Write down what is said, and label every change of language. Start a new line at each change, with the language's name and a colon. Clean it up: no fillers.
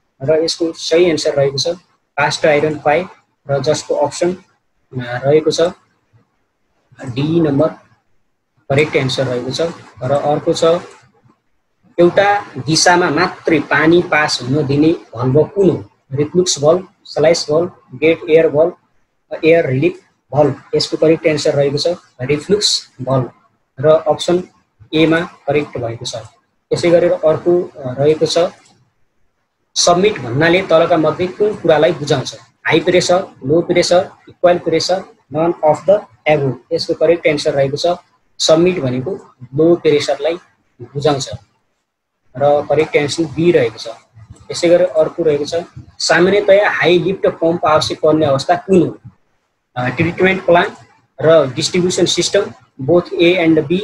Nepali: र यसको सही एन्सर रहेको छ कास्ट आइरन पाइप र जसको अप्सन रहेको छ डी नम्बर करेक्ट एन्सर रहेको छ। र अर्को छ एउटा दिशामा मात्रै पानी पास हुन दिने भल्भ कुन हो?
English: Reflux valve, slice valve, gate air valve, air relief valve.
Nepali: यसको करेक्ट एन्सर रहेको छ रिफ्लुक्स भल्भ र अप्सन एमा करेक्ट भएको छ। यसै गरेर अर्को रहेको छ सबमिट भन्नाले तलका मध्ये कुन कुरालाई बुझाउँछ?
English: High pressure, low pressure, equal pressure, none of the above.
Nepali: यसको करेक्ट एन्सर रहेको छ सबमिट भनेको लो प्रेसरलाई बुझाउँछ र करेक्ट एन्सर बी रहेको छ। यसै गरेर अर्को रहेको छ सामान्यतया हाई लिफ्ट पम्प आवश्यक पर्ने अवस्था कुन हो?
English: Treatment plant र distribution system both A and B.